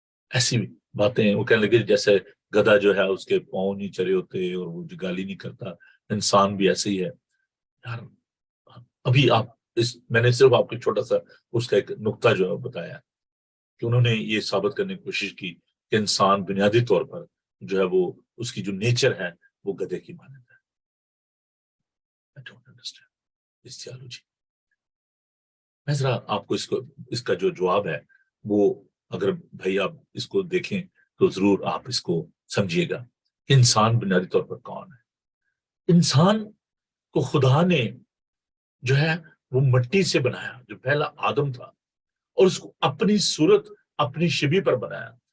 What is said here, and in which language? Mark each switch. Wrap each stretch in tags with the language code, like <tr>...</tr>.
<ur>ایسی باتیں وہ کہنے لگے جیسے گدھا جو ہے اس کے پاؤں نہیں چرے ہوتے اور وہ گالی نہیں کرتا, انسان بھی ایسے ہی ہے. یار ابھی آپ میں نے صرف آپ کو چھوٹا سا اس کا ایک نقطہ جو ہے بتایا کہ انہوں نے یہ ثابت کرنے کی کوشش کی کہ انسان بنیادی طور پر جو ہے وہ اس کی جو نیچر ہے وہ گدھے کی مانند ہے.</ur> <en>I don't understand this theology.</en> <ur>میں ذرا آپ کو اس کا جو جواب ہے وہ اگر بھائی آپ اس کو دیکھیں تو ضرور آپ اس کو سمجھیے گا کہ انسان بنیادی طور پر کون ہے. انسان کو خدا نے جو ہے وہ مٹی سے بنایا, جو پہلا آدم تھا, اور اس کو اپنی صورت اپنی شبیہ پر بنایا.</ur>